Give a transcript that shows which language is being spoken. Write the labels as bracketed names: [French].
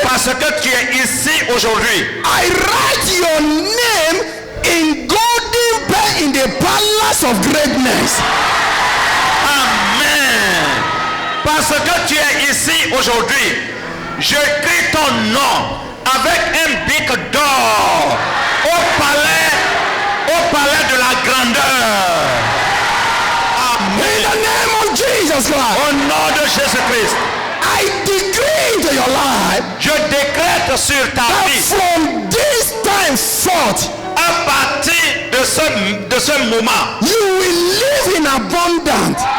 [French] parce que tu es ici aujourd'hui, [English] I write your name in golden pen in the palace of greatness. Amen. [French] Parce que tu es ici aujourd'hui, j'écris ton nom avec un bic d'or au palais de la grandeur. [English] In the name of Jesus Christ, [French] Au nom de Jésus-Christ, [English] I decree into your life [French] je décrète sur ta [English] that [French] vie, [English] from this time forth, [French] à partir de ce moment, [English] you will live in abundance.